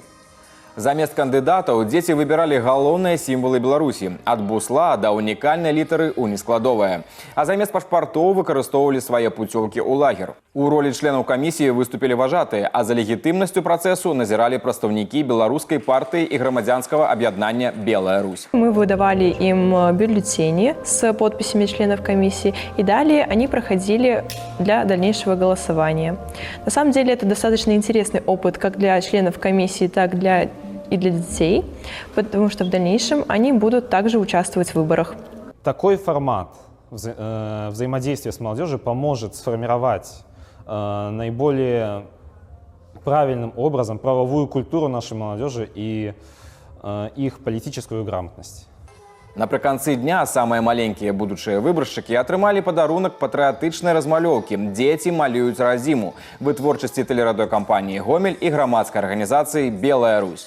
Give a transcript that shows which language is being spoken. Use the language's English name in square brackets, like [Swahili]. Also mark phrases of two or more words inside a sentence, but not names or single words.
[Belarusian] Замест кандыдатаў дзеці выбіралі галоўныя сімвалы Беларусі – ад бусла да унікальнай літары ў нескладовая. А замест пашпартоў выкарыстоўвалі свае пуцёўкі ў лагер. У ролі членаў камісіі выступілі важатыя, а за легітымнасцю працэсу назіралі прадстаўнікі беларускай партыі і грамадзянскага аб'яднання «Белая Русь». [Russian] Мы выдавали им бюллетени с подписями членов комиссии, и далее они проходили для дальнейшего голосования. На самом деле это достаточно интересный опыт как для членов комиссии, так и для детей, потому что в дальнейшем они будут также участвовать в выборах. Такой формат взаимодействия с молодежью поможет сформировать наиболее правильным образом правовую культуру нашей молодежи и их политическую грамотность. [Belarusian] Напрыканцы дня самыя маленькія будучыя выбаршчыкі атрымалі падарунак патрыятычнай размалёўкі «Дзеці малююць радзіму» вытворчасці тэлерадыёкампаніі «Гомель» і грамадскай арганізацыі «Белая Русь».